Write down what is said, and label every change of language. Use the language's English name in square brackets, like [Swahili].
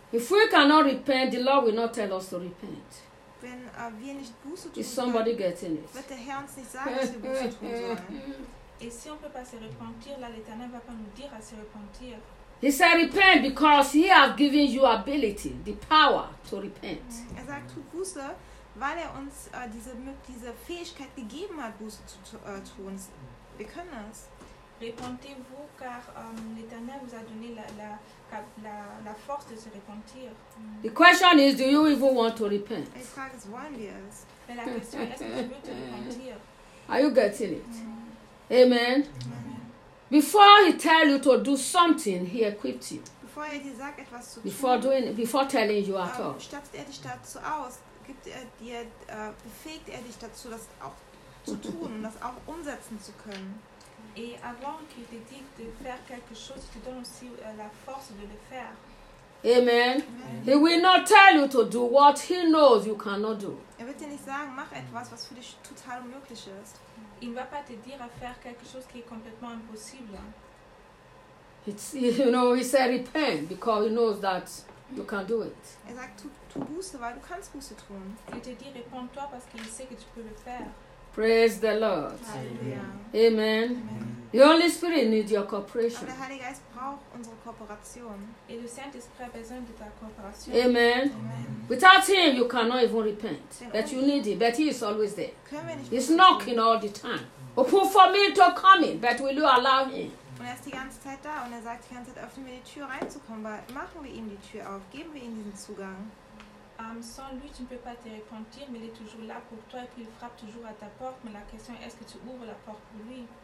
[English] If we cannot repent, the Lord will not tell us to repent. [German] Wenn wir nicht Buße tun, [English] is somebody getting it? [German] Wird der Herr uns nicht sagen, dass wir Buße tun sollen? [French] Et si on ne peut pas se repentir, là, l'Éternel ne va pas nous dire à se repentir. [English] He said, repent because he has given you ability, the power to repent. [German] Er sagt, tut Buße, weil uns diese Fähigkeit gegeben hat, Buße zu tun. Wir können es. [French] Repentez-vous, car l'Éternel vous a donné la force de se repentir. [English] The question is, do you even want to repent? [German] Die Frage ist, wollen wir es? [French] La question est, est-ce que tu veux te repentir? [English] Are you getting it? Amen. Amen. Before he tell you to do something, he equipped you. [German] Bevor er dir sagt, etwas zu tun, [English] before telling you at all. [German] Stattet er dich dazu aus, gibt er dir, befähigt er dich dazu, das auch zu tun, das auch umsetzen zu können. [French] Et avant qu'il te dise de faire quelque chose, il te donne aussi la force de le faire. Amen. [English] He will not tell you to do what he knows you cannot do. [German] Er wird dir nicht sagen, mach etwas, was für dich total unmöglich ist. [French] Il ne va pas te dire à faire quelque chose qui est complètement impossible. [English] It's, you know, he said repent because he knows that you can do it. [German] Er sagt, tu Buße, weil du kannst Buße tun. [French] Il te dit, repends-toi parce qu'il sait que tu peux le faire. [English] Praise the Lord. Amen. Amen. Amen. The Holy Spirit needs your cooperation. [German] Aber der Heilige Geist braucht unsere Kooperation. [French] Et le Saint-Esprit a besoin de ta Kooperation. Amen. Amen. [English] Without him, you cannot even repent. But you need him. But he is always there. He's knocking all the time. Open for me to come in. But will you allow him? [German] Und er ist die ganze Zeit da. Und er sagt die ganze Zeit, öffnen wir die Tür reinzukommen. Weil machen wir ihm die Tür auf. Geben wir ihm diesen Zugang. [French] Sans lui, tu ne peux pas te repentir, mais il est toujours là pour toi et puis il frappe toujours à ta porte. Mais la question est, est-ce que tu ouvres la porte pour lui?